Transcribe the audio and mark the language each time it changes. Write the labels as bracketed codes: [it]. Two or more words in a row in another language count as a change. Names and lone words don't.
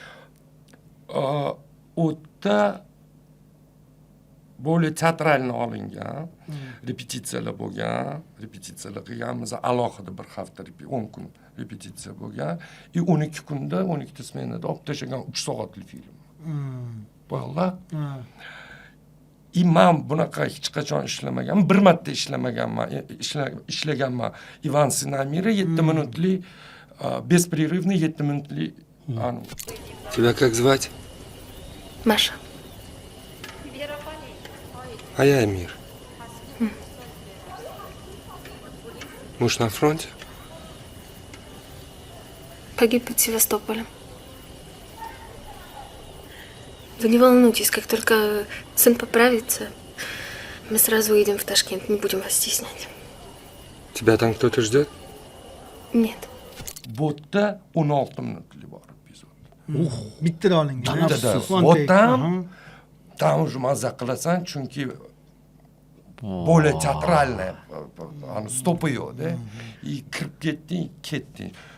[uz] O'tda [ru] более театрально [uz] olingan, repetitsiyalar bo'lgan, repetitsiyalar qilganmiz, alohida bir hafta, 10 kun repetitsiya bo'lgan, 12 kunda, 12 smenada olib tashlagan 3 soatli film. Bo'ldi. Men bunaqa hech qachon ishlamaganman, bir marta ishlaganman. Ivan Sinamira 7 minutli, беспрерывный 7 minutli. [ru] Тебя как звать? Маша. А я Эмир. Муж на фронте? Погиб под Севастополем. Вы не волнуйтесь, как только сын поправится, мы сразу уедем в Ташкент, не будем вас стеснять. Тебя там кто-то ждет? Нет. [uz] Botda 16 minutli bor epizod. Bittada olingan. [ru] Там уже [uz] maza qilasan, chunki [ru] более театральный, [uz] stopi yo'q-da. Kirib ketding.